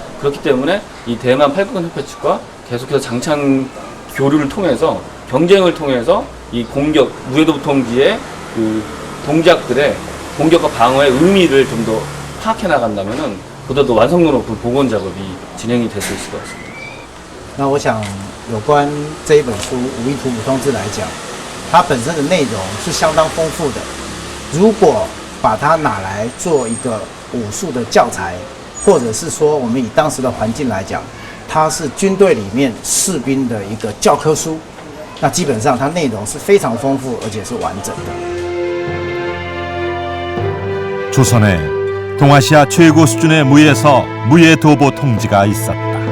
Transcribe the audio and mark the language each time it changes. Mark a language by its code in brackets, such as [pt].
[ko] 그렇기 때문에 이 대만 팔극권 협회 측과 계속해서 장창 교류를 통해서 경쟁을 통해서 이 공격 무예도 통지의 그 동작들의 공격과 방어의 의미를 좀 더 파악해 나간다면은 보다 더 완성도 높은 복원 작업이 진행이 될 수 있을 것 같습니다. [zh] 那我想，有关这一本书《武艺图谱通志》来讲，它本身的内容是相当丰富的。如果把它拿来做一个武术的教材，或者是说我们以当时的环境来讲，它是军队里面士兵的一个教科书，那基本上它内容是非常丰富而且是完整的。 [ko] 조선에 동아시아 최고 수준의 무예서 무예 도보 통지가 있었다.